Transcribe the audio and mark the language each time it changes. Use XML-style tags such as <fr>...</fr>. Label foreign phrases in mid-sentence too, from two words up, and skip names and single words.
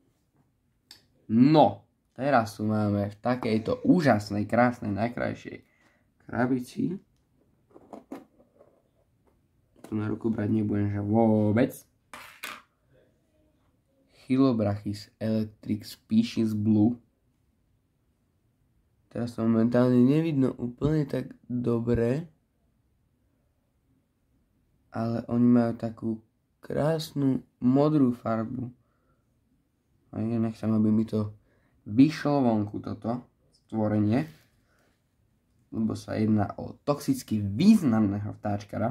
<sk>No, teraz tu máme v takejto úžasnej, krásnej, najkrajšej krabici. Tu na ruku brať nebudem, že vôbec. Chilobrachys electric species blue. Teraz to momentálne nevidno úplne tak dobre. Ale oni majú takú krásnu modrú farbu. A ja nechcem, aby mi to vyšlo vonku toto stvorenie, lebo sa jedná o toxicky významného vtáčkara.</sk>